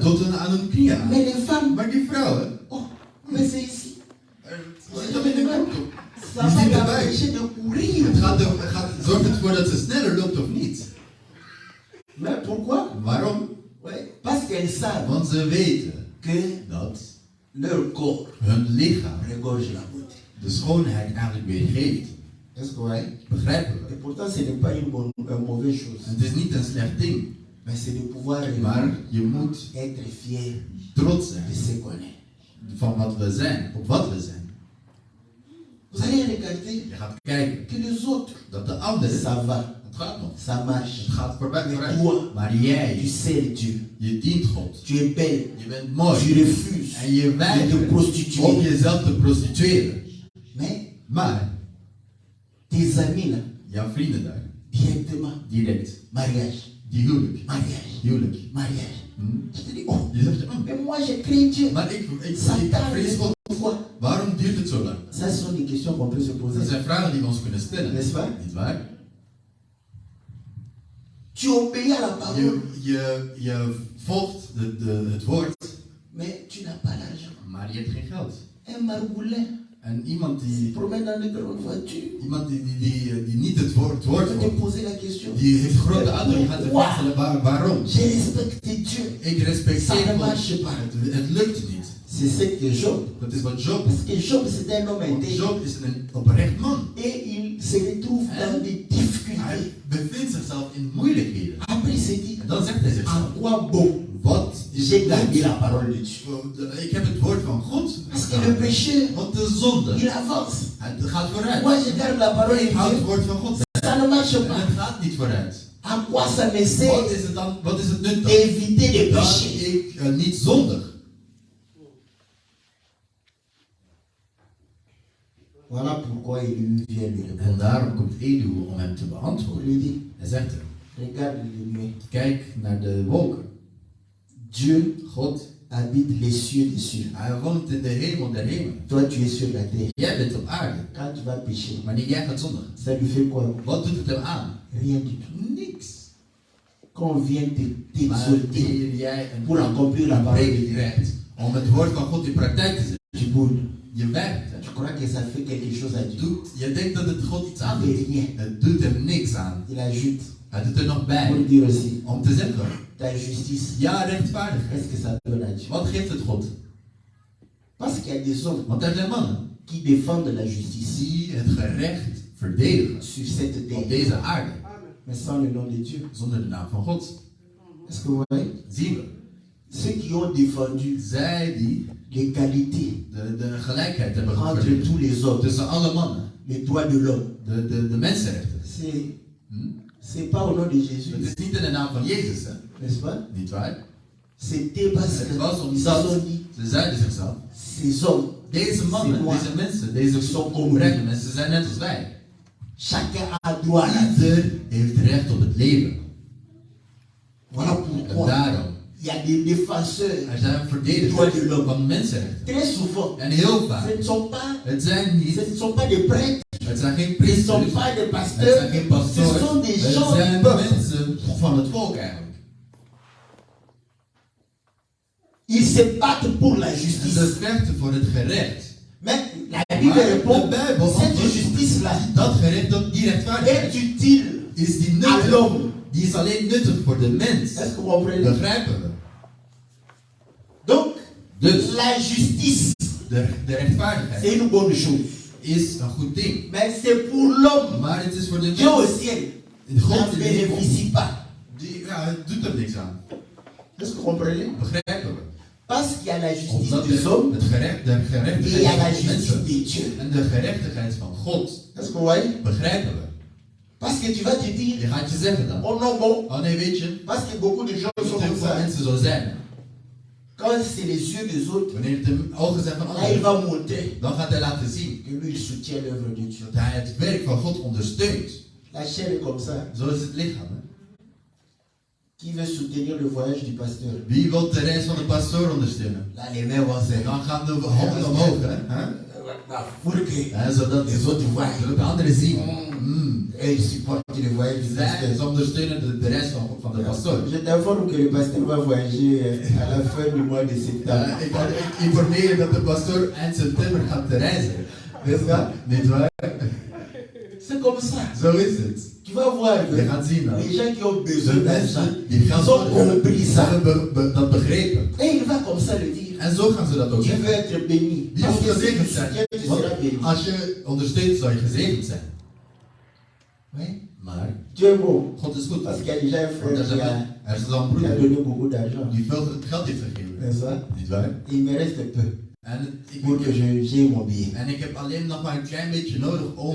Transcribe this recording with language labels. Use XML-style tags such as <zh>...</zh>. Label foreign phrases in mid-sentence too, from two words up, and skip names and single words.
<nl>tot aan hun knieën aan.</nl> <fr>Mais les femmes,</fr> <nl>Maar die vrouwen,</nl> <fr>oh, mais c'est ici.</fr> <nl>zitten met een kop op.</nl> <fr>Ça</fr> <nl>Die</nl> <fr>va</fr> <nl>zien erbij.</nl> <fr>t'empêcher de courir.</fr> <nl>Zorgt het ervoor dat ze sneller loopt of niet?</nl> <fr>Mais pourquoi?</fr> <nl>Waarom?</nl> <fr>Ouais, parce qu'elles savent</fr> <nl>Want ze weten</nl> <fr>que</fr> <nl>dat</nl> <fr>leur corps</fr> <nl>hun lichaam</nl> <fr>regorge la beauté.</fr> <nl>de schoonheid eigenlijk weergeeft.</nl> <fr>Est-ce que vous voyez?</fr> <nl>Begrijpen we?</nl> <fr>Et pourtant, ce n'est pas une mauvaise chose.</fr> <nl>Het is niet een slecht ding,</nl> <fr>Mais c'est de pouvoir</fr> <nl>maar je moet</nl> <fr>être fier</fr> <nl>trots</nl> <fr>de</fr> <nl>zijn</nl> <fr>ce qu'on est.</fr> <nl>van wat we zijn, op wat we zijn.</nl> <fr>Vous allez regarder</fr> <nl>Je gaat kijken</nl> <fr>que les autres,</fr> <nl>dat de anderen,</nl> <fr>ça va,</fr> <nl>het gaat nog,</nl> <fr>ça marche.</fr> <nl>het gaat voorbij</nl> <fr>Mais</fr> <nl>vooruit.</nl> <fr>toi,</fr> <nl>Maar</nl> <fr>tu</fr> <nl>jij,</nl> <fr>sers Dieu.</fr> <nl>je dient God,</nl> <fr>Tu es belle.</fr> <nl>je bent</nl> <fr>Tu</fr> <nl>mooi</nl> <fr>refuses</fr> <nl>en je</nl> <fr>de te</fr> <nl>weigert om</nl> <fr>prostituer.</fr> <nl>jezelf te prostitueren.</nl> <fr>Mais</fr> <nl>Maar</nl> <fr>tes amis là,</fr> <nl>jouw vrienden daar,</nl> <fr>directement,</fr> <nl>direct,</nl> <fr>mariage,</fr> <nl>die huwelijk,</nl> <fr>mariage, mariage. Hm? Je te dis, oh,</fr> <nl>Je zegt,</nl> <fr>mais moi j'ai créé Dieu.</fr> <nl>maar ik</nl> <fr>Satan,</fr> <nl>vrees God.</nl> <fr>pourquoi?</fr> <nl>Waarom duurt het zo lang?</nl> <fr>Ça, ce sont des questions qu'on peut se</fr> <nl>Dat</nl> <fr>poser.</fr> <nl>zijn vragen die we ons kunnen stellen.</nl> <fr>N'est-ce pas?</fr> <nl>Niet waar?</nl> <fr>Tu obéis à la parole,</fr> <nl>Je volgt het woord,</nl> <fr>mais tu n'as pas l'argent.</fr> <nl>maar je hebt geen geld.</nl> <fr>Un margoulin</fr> <nl>En iemand</nl> <fr>se</fr> <nl>die</nl> <fr>promène dans de grandes voitures.</fr> <nl>die niet het woord</nl> <fr>Tu te</fr> <nl>volgt,</nl> <fr>poser la question.</fr> <nl>die heeft grote auto, je gaat de vraag stellen waarom.</nl> <fr>J'ai respecté Dieu.</fr> <nl>Ik respecteer</nl> <fr>Ça ne</fr> <nl>God.</nl> <fr>marche pas.</fr> <nl>Het lukt niet.</nl> <fr>C'est ce que Job.</fr> <nl>Dat is wat Job.</nl> <fr>Parce que Job, c'est un homme</fr> <nl>Want</nl> <fr>intelligent.</fr> <nl>Job is een oprecht man.</nl> <fr>Et il se retrouve dans des difficultés.</fr> <nl>Hij bevindt zichzelf in moeilijkheden.</nl> <fr>Après, il s'est dit,</fr> <nl>En dan zegt hij</nl> <fr>à</fr> <nl>zichzelf,</nl> <fr>quoi bon</fr> <nl>wat is</nl> <fr>j'ai</fr> <nl>het</nl> <fr>gardé la</fr> <nl>nut?</nl> <fr>parole de Dieu?</fr> <nl>Ik heb het woord van God.</nl> <fr>Parce que le péché,</fr> <nl>Want de zonde,</nl> <fr>il avance.</fr> <nl>het gaat vooruit.</nl> <fr>Moi, je garde la parole de</fr> <nl>Ik hou het</nl> <fr>Dieu.</fr> <nl>woord van God.</nl> <fr>Ça ne marche</fr> <nl>En</nl> <fr>pas.</fr> <nl>het gaat niet vooruit.</nl> <fr>À quoi ça me</fr> <nl>Wat</nl> <fr>sert</fr> <nl>is het dan? Wat is het nut dan?</nl> <fr>d'éviter des</fr> <nl>Dat</nl> <fr>péchés?</fr> <nl>ik niet zondig.</nl> <fr>Voilà pourquoi il vient lui</fr> <nl>En</nl> <fr>répondre.</fr> <nl>daarom komt Elihu om hem te</nl> <fr>Il</fr> <nl>beantwoorden.</nl> <fr>lui dit,</fr> <nl>Hij zegt hem,</nl> <fr>regarde les nuées.</fr> <nl>kijk naar de wolken.</nl> <fr>Dieu</fr> <nl>God,</nl> <fr>habite les cieux des cieux.</fr> <nl>hij woont in de hemel der hemelen.</nl> <fr>Toi, tu es sur la terre.</fr> <nl>Jij bent op aarde.</nl> <fr>Quand tu vas pécher,</fr> <nl>Wanneer jij gaat zondigen,</nl> <fr>ça lui fait quoi?</fr> <nl>wat doet het hem aan?</nl> <fr>Rien du tout.</fr> <nl>Niks.</nl> <fr>Quand on vient</fr> <nl>Maar</nl> <fr>t'exalter</fr> <nl>wanneer jij</nl> <fr>pour accomplir la parole de</fr> <nl>preek</nl> <fr>Dieu,</fr> <nl>krijgt om het woord van God in praktijk te zetten,</nl> <fr>tu boudes.</fr> <nl>je werkt het.</nl> <fr>Tu crois que ça fait quelque chose à Dieu?</fr> <nl>Je denkt dat het God iets</nl> <fr>Ça</fr> <nl>aan</nl> <fr>fait</fr> <nl>doet.</nl> <fr>rien.</fr> <nl>Het doet hem niks aan.</nl> <fr>Il ajoute</fr> <nl>Hij doet er nog</nl> <fr>pour</fr> <nl>bij</nl> <fr>dire aussi,</fr> <nl>om te zeggen,</nl> <fr>ta justice,</fr> <nl>ja, rechtvaardigheid.</nl> <fr>qu'est-ce que ça donne à Dieu?</fr> <nl>Wat geeft het God?</nl> <fr>Parce qu'il y a des hommes</fr> <nl>Want er zijn mannen</nl> <fr>qui défendent la justice</fr> <nl>die het gerecht verdedigen</nl> <fr>sur cette</fr> <nl>op</nl> <fr>terre,</fr> <nl>deze aarde,</nl> <fr>mais sans le nom de Dieu.</fr> <nl>zonder de naam van God.</nl> <fr>Est-ce que vous voyez?</fr> <nl>Zien we.</nl> <fr>Ceux qui ont défendu</fr> <nl>Zij die</nl> <fr>l'égalité</fr> <nl>de gelijkheid hebben</nl> <fr>entre</fr> <nl>geverdedigd</nl> <fr>tous les hommes,</fr> <nl>tussen alle mannen,</nl> <fr>les droits de l'homme,</fr> <nl>de mensenrechten.</nl> <fr>c'est Hm? C'est pas au nom de Jésus,</fr> <nl>Het is niet in de naam van Jezus, hè?</nl> <fr>n'est-ce pas?</fr> <nl>Niet waar?</nl> <fr>C'était parce</fr> <nl>Het was</nl> <fr>qu'ils</fr> <nl>omdat</nl> <fr>se sont dit,</fr> <nl>ze zeiden zichzelf,</nl> <fr>ces hommes,</fr> <nl>deze mannen, deze mensen, deze oprechte mensen zijn net als wij.</nl> <fr>chacun a droit à la vie.</fr> <nl>Ieder heeft recht op het leven.</nl> <fr>Voilà</fr> <nl>En</nl> <fr>pourquoi</fr> <nl>daarom,</nl> <fr>il y a des défenseurs.</fr> <nl>er zijn verdedigers van mensenrechten.</nl> <fr>Très souvent,</fr> <nl>En heel vaak,</nl> <fr>ce ne sont pas,</fr> <nl>het zijn niet,</nl> <fr>ce ne sont pas des prêtres,</fr> <nl>het zijn geen</nl> <fr>ce ne</fr> <nl>priesters,</nl> <fr>sont pas des</fr> <nl>het</nl> <fr>pasteurs,</fr> <nl>zijn geen</nl> <fr>ce</fr> <nl>pastoors,</nl> <fr>sont des</fr> <nl>het</nl> <fr>gens</fr> <nl>zijn</nl> <fr>du peuple.</fr> <nl>mensen van het volk eigenlijk.</nl> <fr>Ils se battent pour la</fr> <nl>En</nl> <fr>justice.</fr> <nl>ze vechten voor het gerecht.</nl> <fr>Mais la Bible</fr> <nl>Maar</nl> <fr>répond,</fr> <nl>de Bijbel</nl> <fr>cette</fr> <nl>antwoordt,</nl> <fr>justice-là</fr> <nl>dat gerecht, die</nl> <fr>est</fr> <nl>rechtvaardigheid,</nl> <fr>utile</fr> <nl>is die</nl> <fr>à</fr> <nl>nuttig.</nl> <fr>l'homme.</fr> <nl>Die is alleen nuttig voor de mens.</nl> <fr>Est-ce que vous comprenez?</fr> <nl>Begrijpen we?</nl> <fr>Donc,</fr> <nl>Dus</nl> <fr>la justice,</fr> <nl>de rechtvaardigheid</nl> <fr>c'est une bonne chose.</fr> <nl>is een goed ding.</nl> <fr>Mais c'est pour l'homme.</fr> <nl>Maar het is voor de</nl> <fr>Dieu au</fr> <nl>mens.</nl> <fr>ciel</fr> <nl>God</nl> <fr>n'en</fr> <nl>in de hemel,</nl> <fr>bénéficie pas.</fr> <nl>het doet er niks aan.</nl> <fr>Est-ce que vous comprenez?</fr> <nl>Begrijpen we?</nl> <fr>Parce qu'il y a la justice</fr> <nl>Omdat</nl> <fr>des hommes</fr> <nl>de</nl> <fr>et il y a la</fr> <nl>gerechtigheid van</nl> <fr>justice</fr> <nl>mensen</nl> <fr>de Dieu.</fr> <nl>en de gerechtigheid van God.</nl> <fr>Est-ce que vous voyez?</fr> <nl>Begrijpen we?</nl> <fr>Parce que tu vas te</fr> <nl>Je</nl> <fr>dire,</fr> <nl>gaat je zeggen dan.</nl> <fr>oh non, bon,</fr> <nl>Oh nee, weet je,</nl> <fr>parce que beaucoup de gens sont</fr> <nl>heel</nl> <fr>comme</fr> <nl>veel</nl> <fr>ça.</fr> <nl>mensen zo zijn.</nl> <fr>Quand c'est les yeux des autres,</fr> <nl>Wanneer het de ogen zijn van</nl> <fr>là il</fr> <nl>anderen,</nl> <fr>va montrer</fr> <nl>dan gaat hij laten zien</nl> <fr>que lui il soutient l'œuvre de Dieu.</fr> <nl>dat hij het werk van God ondersteunt.</nl> <fr>La chair est comme ça.</fr> <nl>Zo is het lichaam. Hè?</nl> <fr>Qui veut soutenir le voyage du pasteur?</fr> <nl>Wie wil de reis van de pastoor ondersteunen?</nl> <fr>Là les mains vont se</fr> <nl>Dan gaan de handen omhoog, hè?</nl> <fr>pour que</fr> <nl>Ja, zodat</nl> <fr>les autres voient.</fr> <nl>zodat de anderen zien.</nl> <fr>Et ils supportent le voyage du</fr> <nl>Zij</nl> <fr>pasteur.</fr> <nl>ondersteunen de reis van de pastoor.</nl> <fr>Je t'informe que le pasteur va voyager à la fin du mois de septembre.</fr> <nl>Ik informeer je dat de pastoor eind september gaat reizen.</nl> <fr>N'est-ce pas?</fr> <nl>Niet waar?</nl> <fr>C'est comme ça.</fr> <nl>Zo is het.</nl> <fr>Tu vas voir que</fr> <nl>Je gaat zien dan.</nl> <fr>les gens qui ont</fr> <nl>De</nl> <fr>besoin d'argent,</fr> <nl>mensen die</nl> <fr>ils</fr> <nl>geld</nl> <fr>ont</fr> <nl>nodig</nl> <fr>compris</fr> <nl>hebben,</nl> <fr>ça.</fr> <nl>hebben dat begrepen.</nl> <fr>Et il va comme ça le dire.</fr> <nl>En zo gaan ze dat ook</nl> <fr>Tu veux</fr> <nl>zeggen.</nl> <fr>être béni.</fr> <nl>Wie</nl> <fr>Parce</fr> <nl>wil</nl> <fr>que si tu</fr> <nl>gezegend zijn?</nl> <fr>soutiens, tu</fr> <nl>Want</nl> <fr>seras béni.</fr> <nl>als je ondersteunt, zal je gezegend zijn.</nl> <fr>Oui.</fr> <nl>Maar</nl> <fr>Dieu est bon.</fr> <nl>God is goed.</nl> <fr>Parce qu'il y a déjà un</fr> <nl>Want</nl> <fr>frère</fr> <nl>er is al een</nl> <fr>qui a</fr> <nl>broeder</nl> <fr>donné beaucoup d'argent.</fr> <nl>die veel geld heeft gegeven.</nl> <fr>N'est-ce pas?</fr> <nl>Niet waar?</nl> <fr>Il me reste peu</fr> <nl>En</nl> <fr>pour que j'ai mon billet.</fr> <nl>ik heb alleen nog maar een klein beetje nodig om</nl>